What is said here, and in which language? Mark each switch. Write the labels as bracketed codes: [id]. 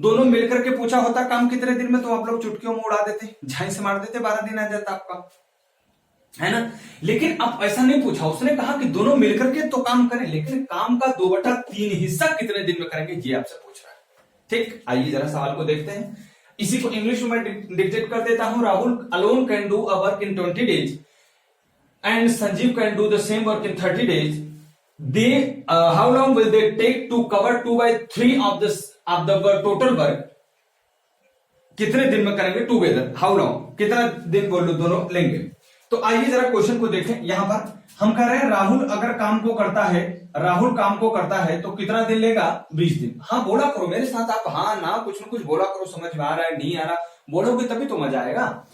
[hi] दोनों मिलकर के पूछा होता काम कितने दिन में, तो आप लोग चुटकियों में उड़ा देते, झाई से मार देते, 12 दिन आ जाता आपका। है ना। लेकिन अब ऐसा नहीं पूछा, उसने कहा कि दोनों मिलकर के तो काम करें, लेकिन काम का 2/3 हिस्सा कितने दिन में करेंगे, ये आपसे पूछ रहा है। ठीक, आइए जरा सवाल को देखते हैं। इसी को इंग्लिश में डिक्टेट कर देता हूं। [en] Rahul alone can do a work in 20 days and Sanjeev can do the same work in 30 days. They how long will they take to cover 2/3 of the total work? [hi] कितने दिन में करेंगे [en] together, how long, [hi] कितना दिन बोलो दोनों लेंगे। तो आइए जरा क्वेश्चन को देखें। यहां पर हम कह रहे हैं राहुल अगर काम को करता है, राहुल काम को करता है तो कितना दिन लेगा, 20 दिन। हाँ बोला करो मेरे साथ आप, हाँ ना कुछ न कुछ बोला करो, समझ में आ रहा है नहीं आ रहा, बोलोगे तभी तो मजा आएगा।